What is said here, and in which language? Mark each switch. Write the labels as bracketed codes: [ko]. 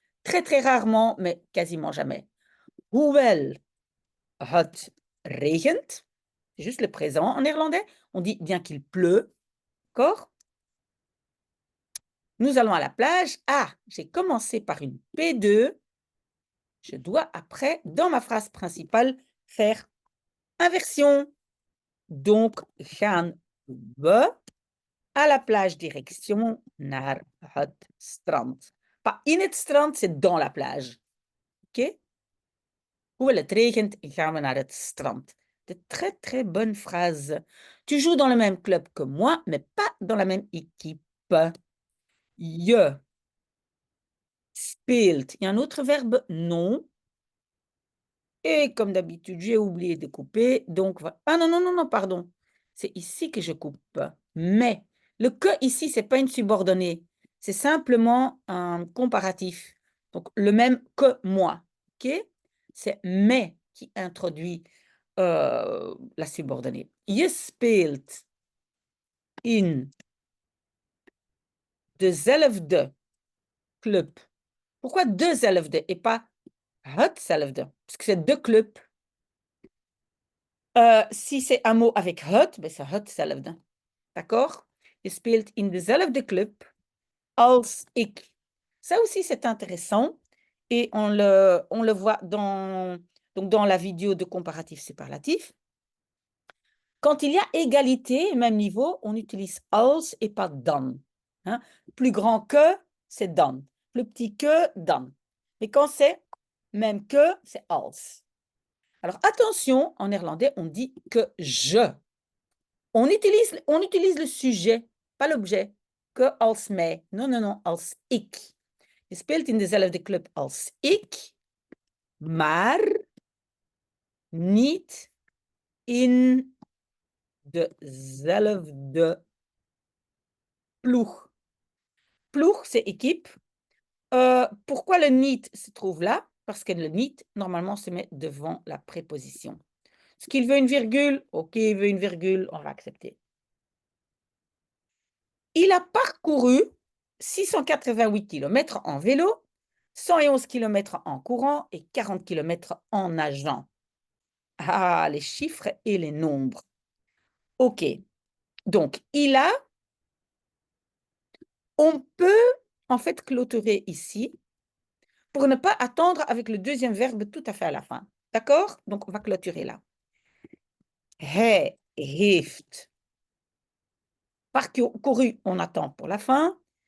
[fr] Très, très rarement, mais quasiment jamais. [nl] Hoewel het regent, [fr] c'est juste le présent en néerlandais. On dit bien qu'il pleut, d'accord? Nous allons à la plage. Ah, j'ai commencé par une P2. Je dois après, dans ma phrase principale, faire inversion. Donc, [nl] gaan we [fr] à la plage direction [nl] naar het strand. [fr] Pas [nl] in het strand, [fr] c'est dans la plage. OK? [nl] Hoewel het regent, gaan we naar het strand. [fr] De très, très bonne phrase. Tu joues dans le même club que moi, mais pas dans la même équipe. [nl] Je speelt. [fr] Il y a un autre verbe? Non. Et comme d'habitude, j'ai oublié de couper. Donc, ah non, non, non, non, pardon. C'est ici que je coupe. Mais, le que ici, ce n'est pas une subordonnée. C'est simplement un comparatif. Donc, le même que moi. OK? C'est mais qui introduit la subordonnée. [nl] Je speelt in dezelfde club. [fr] Pourquoi dezelfde et pas hetzelfde? Parce que c'est deux clubs. Si c'est un mot avec het, ben c'est hetzelfde. D'accord? [nl] Je speelt in dezelfde club als ik. [fr] Ça aussi, c'est intéressant. Et on le voit donc dans la vidéo de comparatif superlatif. Quand il y a égalité, même niveau, on utilise als et pas dan. Hein? Plus grand que, c'est dan. Plus petit que, dan. Mais quand c'est même que, c'est als. Alors attention, en néerlandais, on dit que je. On utilise le sujet, pas l'objet. Que [nl] als mij. [fr] Non, non, non, [nl] als ik. Je speelt in dezelfde club als ik, maar niet in dezelfde ploeg. [fr] Ploeg, c'est équipe. Pourquoi le niet se trouve là? Parce que le niet, normalement, se met devant la préposition. Est-ce qu'il veut une virgule? OK, il veut une virgule, on va accepter. Il a parcouru 688 km en vélo, 111 km en courant et 40 km en nageant. Ah, les chiffres et les nombres. OK. Donc, il a, on peut en fait clôturer ici pour ne pas attendre avec le deuxième verbe tout à fait à la fin. D'accord? Donc, on va clôturer là. [nl] Hij heeft [fr] parcouru, on attend pour la fin.